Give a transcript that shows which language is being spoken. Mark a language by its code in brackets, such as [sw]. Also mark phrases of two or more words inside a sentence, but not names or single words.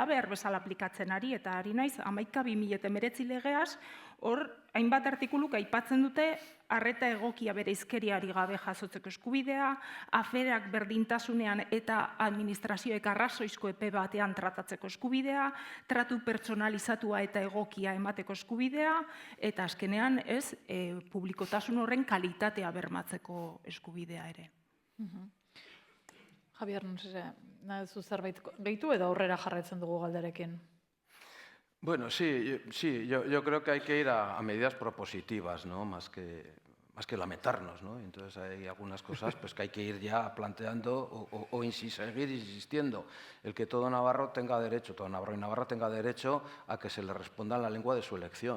[eu] behar bezala aplikatzen ari, eta ari naiz 11/2019 legeaz, hor hainbat artikuluk aipatzen dute arreta egokia bereizkeriari gabe jasotzeko eskubidea, aferak berdintasunean eta administrazioek arrazoizko epe batean tratatzeko eskubidea, tratu pertsonalizatua eta egokia emateko eskubidea, eta azkenean publikotasun horren kalitatea bermatzeko eskubidea ere. Javier, nahi duzu zerbait gehitu edo aurrera jarraitzen dugu galderekin? [es] Bueno, sí, yo creo que hay que ir a medidas propositivas, ¿no? Más que lamentarnos, ¿no? Entonces hay algunas cosas pues, que hay que ir ya planteando o seguir insistiendo. El que todo navarro tenga derecho, todo navarro y navarra tenga derecho a que se le responda en la lengua de su elección.